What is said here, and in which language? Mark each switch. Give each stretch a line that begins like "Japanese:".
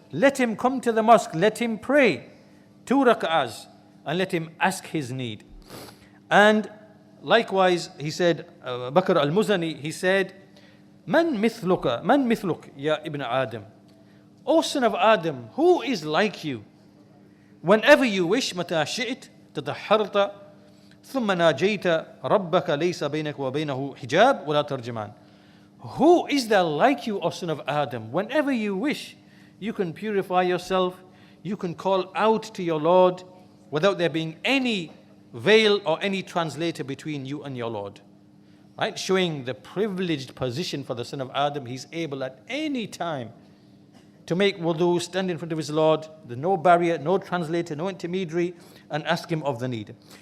English: Let him come to the mosque, let him pray 2 rak'ahs, and let him ask his need. And likewise, he said, Bakr al-Muzani, he said,
Arabic: Man mithluk ya ibn Adam.
English: O son of Adam, who is like you? Whenever you wish,
Arabic: متى شئت تطهرت ثم ناجيت ربك ليس بينك وبينه حجاب ولا ترجمان.
English: Who is there like you, O son of Adam? Whenever you wish, you can purify yourself, you can call out to your Lord without there being any veil or any translator between you and your Lord. Right? Showing the privileged position for the son of Adam. He's able at any time to make wudu, stand in front of his Lord, there's no barrier, no translator, no intermediary, and ask him of the need.